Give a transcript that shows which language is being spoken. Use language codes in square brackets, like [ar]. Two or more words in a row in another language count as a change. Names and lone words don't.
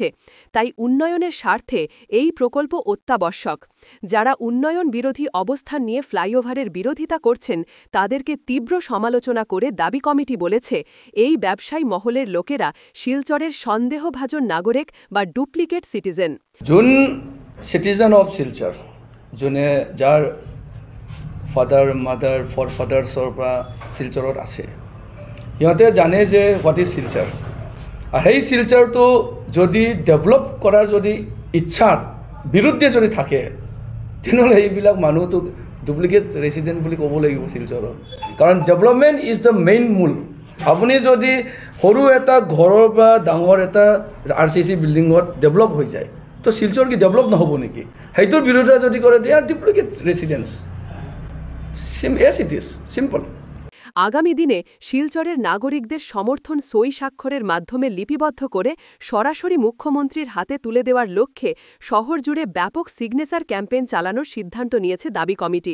[bn] তাই উন্নয়নের স্বার্থে এই প্রকল্প অত্যাবশ্যক। যারা উন্নয়ন বিরোধী অবস্থান নিয়ে ফ্লাইওভারের বিরোধিতা করছেন, তাদেরকে তীব্র সমালোচনা করে দাবি কমিটি বলেছে, এই ব্যবসায়ী মহলের লোকেরা শিলচরের সন্দেহভাজন নাগরিক বা [en] duplicate citizen. one citizen of Silchar, [as] যোনে যাৰ [en] father mother forefathersৰ [as] পৰা শিলচৰত আছে, সিহঁতে জানে যে [en] what is Silchar. [as] আৰু সেই শিলচৰটো যদি ডেভেলপ কৰাৰ যদি ইচ্ছাৰ বিৰুদ্ধে যদি থাকে, তেনেহ'লে এইবিলাক মানুহটো [en] duplicate resident [as] বুলি ক'ব লাগিব শিলচৰৰ। কাৰণ [en] development is the main [as] মূল। আপুনি যদি সৰু এটা ঘৰৰ বা ডাঙৰ এটা RCC বিল্ডিঙত ডেভেলপ হৈ যায়, তো শিলচৰ কি ডেভেলপ নহ'ব নেকি? সেইটোৰ বিৰুদ্ধে যদি কৰে, [en] They are duplicate residence. As it is simple. [bn] আগামী দিনে শিলচরের নাগরিকদের সমর্থন সই স্বাক্ষরের মাধ্যমে লিপিবদ্ধ করে সরাসরি মুখ্যমন্ত্রীর হাতে তুলে দেওয়ার লক্ষ্যে শহর জুড়ে ব্যাপক সিগনেচার ক্যাম্পেইন চালানোর সিদ্ধান্ত নিয়েছে দাবি কমিটি।